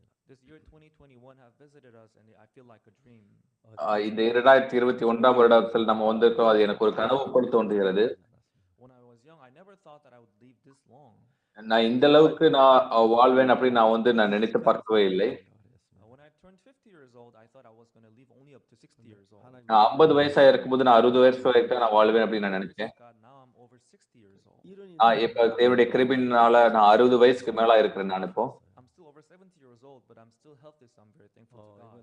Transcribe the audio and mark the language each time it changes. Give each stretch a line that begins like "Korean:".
English: This year 2021 have visited us and I feel like a dream.
Tamil: இந்த 2021 வருடத்தில் நம்ம வந்திருக்கோம். அது எனக்கு ஒரு கனவு போல் தோன்றுகிறது.
English: When I was young, I never thought that I would live this long.
Tamil: நான் இந்த அளவுக்கு நான் வாழ்வேன் அப்படி நான் நினைத்து பார்க்கவே இல்லை.
English: When I turned 50 years old, I thought I was going to live only up to 60 years old.
Tamil: நான் 50 வயசா இருக்கும்போது நான் 60 வயசு வரைக்கும் நான் வாழ்வேன் அப்படின்னு நான் நினைச்சேன்.
English: God, now I'm over 60 years old.
Tamil: இப்ப தேவனுடைய கிருபையினால நான் 60 வயசுக்கு மேலா இருக்கிறேன். நான் இப்போ
English: I'm still over 70 years old, but I'm still healthy, so I'm very thankful to God.